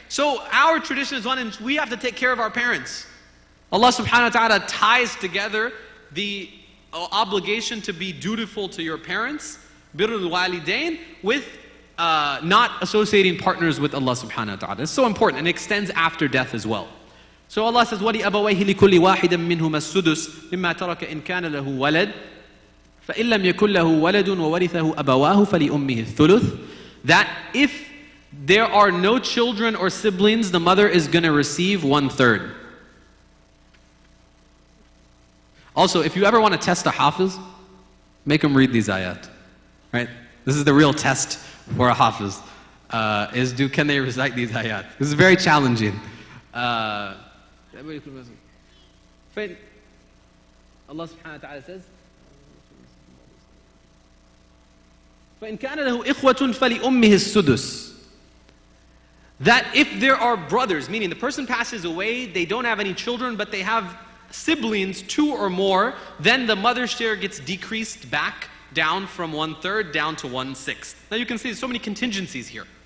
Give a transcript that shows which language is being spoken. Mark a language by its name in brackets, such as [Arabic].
[English] So our tradition is one in which we have to take care of our parents. Allah subhanahu wa ta'ala ties together the obligation to be dutiful to your parents, birrul walidain, with not associating partners with Allah subhanahu wa ta'ala. It's so important, and it extends after death as well. [Arabic] So Allah says, وَلِأَبَوَيْهِ لِكُلِّ وَاحِدٍ مِّنْهُمَا السُّدُسُ مِمَّا تَرَكَ إِنْ كَانَ لَهُ وَلَدٌ فَإِنْ لَمْ يَكُنْ لَهُ وَلَدٌ وَوَرِثَهُ أَبَوَاهُ فَلِأُمِّهِ الثُّلُثُ. [English] That if there are no children or siblings, the mother is going to receive 1/3. Also, if you ever want to test a Hafiz, make him read these ayat. Right? This is the real test for a Hafiz. Can they recite these ayat? This is very challenging. [Arabic] Allah subhanahu wa ta'ala says, فَإِنْ كَانَ لَهُ إِخْوَةٌ فَلِأُمِّهِ السُّدُسُ. [English] That if there are brothers, meaning the person passes away, they don't have any children, but they have siblings, 2 or more, then the mother's share gets decreased back down from 1/3 down to 1/6. Now you can see there's so many contingencies here.